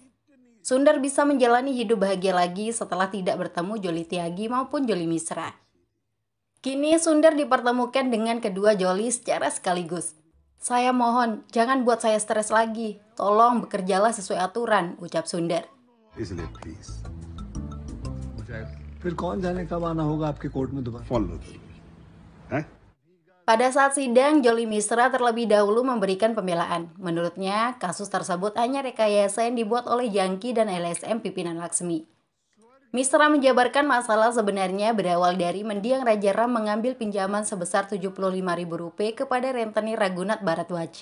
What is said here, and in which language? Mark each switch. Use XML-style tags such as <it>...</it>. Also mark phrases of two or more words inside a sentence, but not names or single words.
<id>Sundar bisa menjalani hidup bahagia lagi setelah tidak bertemu Jolly Tyagi maupun Jolly Misra. Kini Sundar dipertemukan dengan kedua Jolly secara sekaligus. Saya mohon, jangan buat saya stres lagi. Tolong bekerjalah sesuai aturan, ucap Sundar.</id> <hi>इसलिए प्लीज फिर कौन जाने कब आना होगा आपके कोर्ट में दोबारा? फॉलो हैं</hi> <id>Pada saat sidang, Jolly Misra terlebih dahulu memberikan pembelaan. Menurutnya, kasus tersebut hanya rekayasa yang dibuat oleh Jangki dan LSM pimpinan Laksmi. Misra menjabarkan masalah sebenarnya berawal dari mendiang Raja Ram mengambil pinjaman sebesar Rp75.000 kepada rentenir Raghunath Bharadwaj.</id>